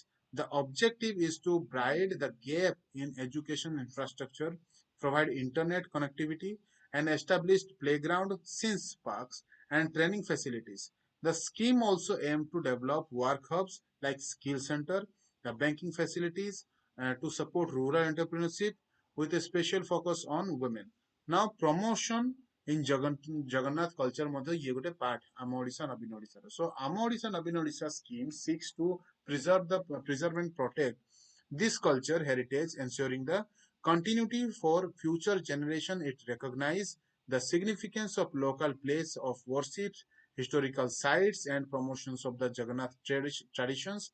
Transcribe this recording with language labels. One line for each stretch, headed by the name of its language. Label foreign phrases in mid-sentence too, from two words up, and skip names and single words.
English: The objective is to bridge the gap in education infrastructure, provide internet connectivity, and establish playground, science parks, and training facilities. The scheme also aims to develop work hubs like skill center, the banking facilities to support rural entrepreneurship with a special focus on women. Now, promotion in Jagannath culture
Odia: ମଧ୍ୟ ଇଏ ଗୋଟେ
English: part ଆମ ଓଡ଼ିଶା ନବୀନ ଓଡ଼ିଶାର. So ଆମ ଓଡ଼ିଶା ନବୀନ ଓଡ଼ିଶା scheme seeks to preserve and protect this culture heritage, ensuring the continuity for future generation. It recognizes the significance of local place of worship, historical sites, and promotions of the Jagannath traditions.